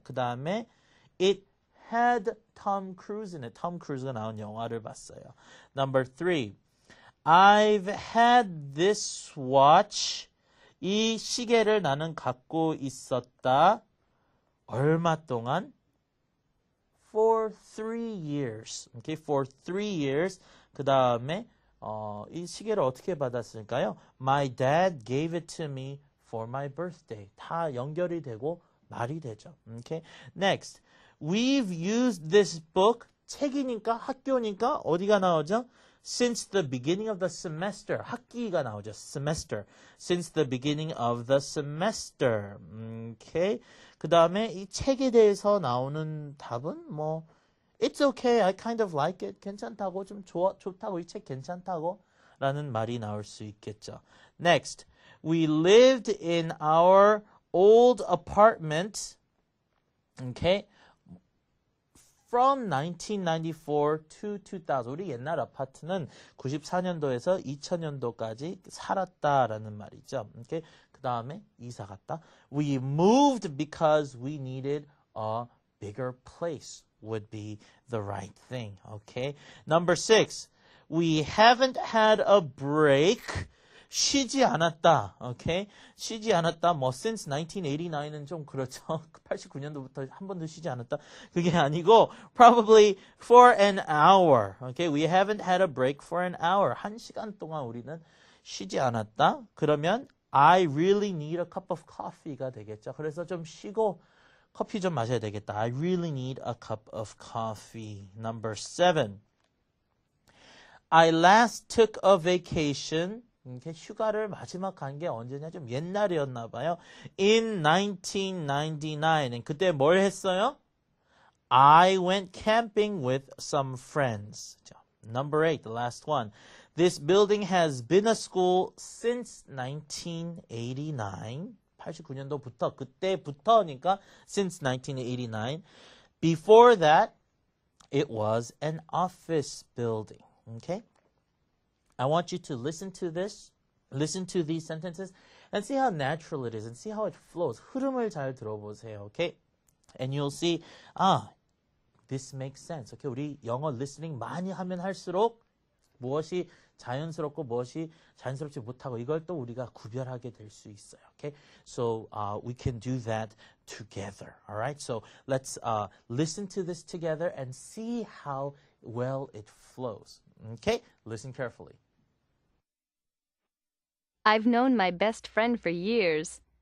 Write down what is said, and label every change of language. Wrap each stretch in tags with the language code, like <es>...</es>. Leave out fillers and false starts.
<ko>그 다음에</ko> <en>it had Tom Cruise in it.</en> <ko>Tom Cruise가 나온 영화를 봤어요.</ko> <en>Number 3. I've had this watch.</en> <ko>이 시계를 나는 갖고 있었다. 얼마 동안?</ko> <en>For 3 years. Okay, for 3 years.</en> <ko>그 다음에 이 시계를 어떻게 받았을까요?</ko> <en>My dad gave it to me for my birthday.</en> <ko>다 연결이 되고 말이 되죠.</ko> <en>Okay. Next, we've used this book.</en> <ko>책이니까 학교니까 어디가 나오죠?</ko> <en>Since the beginning of the semester.</en> <ko>학기가 나오죠. Semester.</ko> <en>Since the beginning of the semester. Okay.</en> <ko>그 다음에 이 책에 대해서 나오는 답은 뭐</ko> <en>It's okay. I kind of like it.</en> <ko>괜찮다고 좀 좋다고 이 책 괜찮다고 라는 말이 나올 수 있겠죠.</ko> <en>Next, we lived in our old apartment. Okay. From 1994 to 2000.</en> <ko>우리 옛날 아파트는 94년도에서 2000년도까지 살았다라는 말이죠. Okay. 그 다음에 이사 갔다.</ko> <en>We moved because we needed a bigger place. Would be the right thing. Okay. Number 6. We haven't had a break.</en> <ko>쉬지 않았다. Okay. 쉬지 않았다. 뭐 since 1989는 좀 그렇죠. 89년도부터 한 번도 쉬지 않았다. 그게 아니고</ko> <en>probably for an hour. Okay. We haven't had a break for an hour.</en> <ko>1시간 동안 우리는 쉬지 않았다. 그러면</ko> <en>I really need a cup of coffee가</en> <ko>되겠죠. 그래서 좀 쉬고 커피 좀 마셔야 되겠다.</ko> <en>I really need a cup of coffee. Number 7. I last took a vacation.</en> <ko>휴가를 마지막 간 게 언제냐? 좀 옛날이었나 봐요.</ko> <en>In 1999.</en> <ko>그때 뭘 했어요?</ko> <en>I went camping with some friends. Number 8, the last one. This building has been a school since 1989.</en> <ko>89년도부터 그때부터니까 since 1989.</ko> <en>Before that, it was an office building. Okay? I want you to listen to this, listen to these sentences, and see how natural it is, and see how it flows.</en> <ko>흐름을 잘 들어보세요. Okay?</ko> <en>And you'll see, this makes sense. Okay?</en> <ko>우리 영어 listening 많이 하면 할수록 무엇이 자연스럽고 무엇이 자연스럽지 못하고 이걸 또 우리가 구별하게 될 수 있어요.</ko> <en>Okay? So we can do that together. All right? So let's listen to this together and see how well it flows. Okay? Listen carefully. I've known my best friend for years.</en>